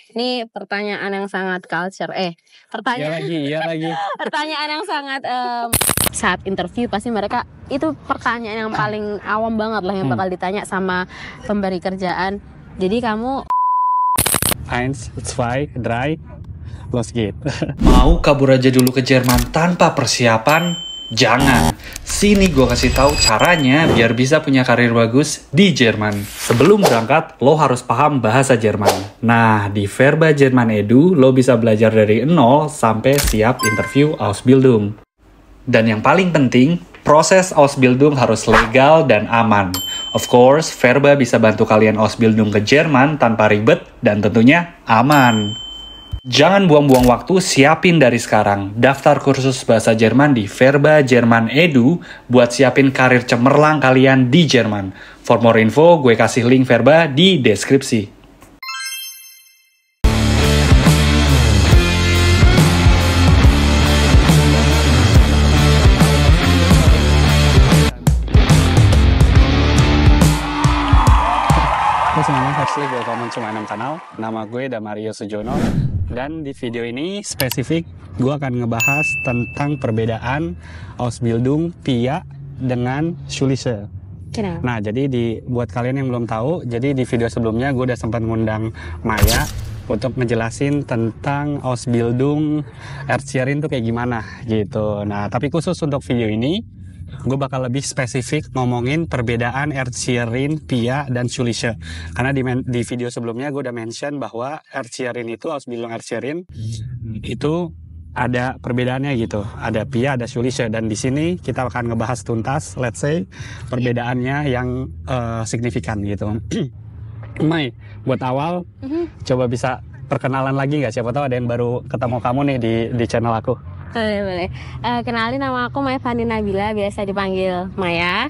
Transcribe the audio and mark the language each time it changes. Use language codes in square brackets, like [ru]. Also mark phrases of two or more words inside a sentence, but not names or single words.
[id] Ini pertanyaan yang sangat culture. Pertanyaan Iya lagi. pertanyaan yang sangat saat interview pasti mereka itu pertanyaan yang paling awam banget lah yang bakal ditanya sama pemberi kerjaan. Jadi kamu 1, 2, 3, [de] los geht. [id] Mau kabur aja dulu ke Jerman tanpa persiapan? Jangan. Sini gue kasih tahu caranya biar bisa punya karir bagus di Jerman. Sebelum berangkat, lo harus paham bahasa Jerman. Nah, di Verba Jerman Edu, lo bisa belajar dari 0 sampai siap interview Ausbildung. Dan yang paling penting, proses Ausbildung harus legal dan aman. [en] Of course, [id] Verba bisa bantu kalian Ausbildung ke Jerman tanpa ribet dan tentunya aman. Jangan buang-buang waktu, siapin dari sekarang. Daftar kursus bahasa Jerman di Verba Jerman Edu buat siapin karir cemerlang kalian di Jerman. [en] For more info, [id] gue kasih link Verba di deskripsi. Halo semuanya, [de] herzlich willkommen zu meinem kanal. [id] Nama gue Damario Sujono. Dan di video ini spesifik gue akan ngebahas tentang perbedaan Ausbildung PIA dengan Schulisse. kenapa? Nah, jadi buat kalian yang belum tahu, jadi di video sebelumnya gue udah sempat ngundang Maya untuk ngejelasin tentang Ausbildung Erzieherin tuh kayak gimana gitu. Nah, tapi khusus untuk video ini gue bakal lebih spesifik ngomongin perbedaan Erzieherin, PIA, dan Schulisse. Karena di video sebelumnya gue udah mention bahwa Erzieherin itu, Ausbildung Erzieherin itu ada perbedaannya gitu. Ada PIA, ada Schulisse. Dan di sini kita akan ngebahas tuntas, [en] let's say, [id] perbedaannya yang signifikan gitu. Mai, buat awal, coba bisa perkenalan lagi nggak? Siapa tahu ada yang baru ketemu kamu nih di channel aku. Boleh. Kenalin, nama aku Maya Fani Nabila, biasa dipanggil Maya.